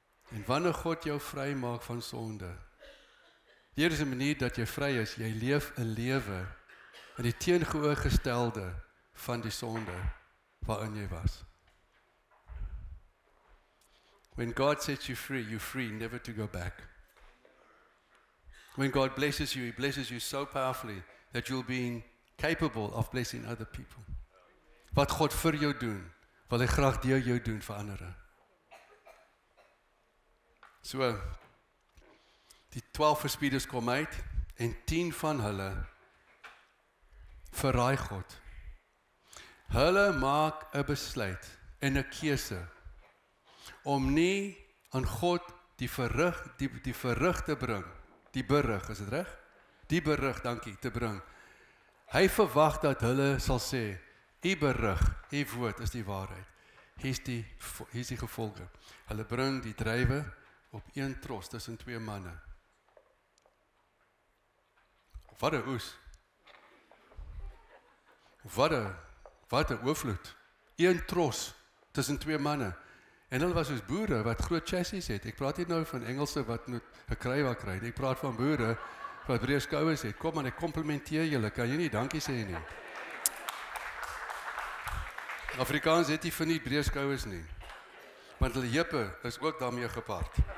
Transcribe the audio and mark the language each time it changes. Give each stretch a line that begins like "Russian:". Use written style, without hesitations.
Afrikaans: En wanneer God jou vry maak van sonde, hier is 'n manier dat jy vry is, jy leef 'n lewe in die teenoorgestelde van die sonde waarin jy was.
English: When God sets you free, you're free never to go back. When God blesses you, he blesses you so powerfully that you'll be capable of blessing other people.
Afrikaans: Wat God vir jou doen, wil hy graag deur jou doen vir ander. So, die 12 verspieders kom uit, en 10 van hulle verraai God. Hulle maak 'n besluit en 'n keuse om nie aan God die verrig te bring, die berig, is dit reg? Die berig, dankie, te bring. Hy verwag dat hulle sal sê, u berig, u woord is die waarheid. Hier is die gevolge. Hulle bring die druiwe op een tros tussen 2 manne. Wat 'n oes. Wat 'n oorvloed. Een tros tussen twee manne. En hulle was soos boere wat groot chassis het. Ek praat nie nou van Engelse wat moet 'n kry wat kry. Ek praat van boere wat breë skouers het. Kom aan, ek komplimenteer julle. Kan jy nie dankie sê nie? Afrikaans het nie vir nie breë skouers nie. Want hulle heupe is ook daarmee gepaard.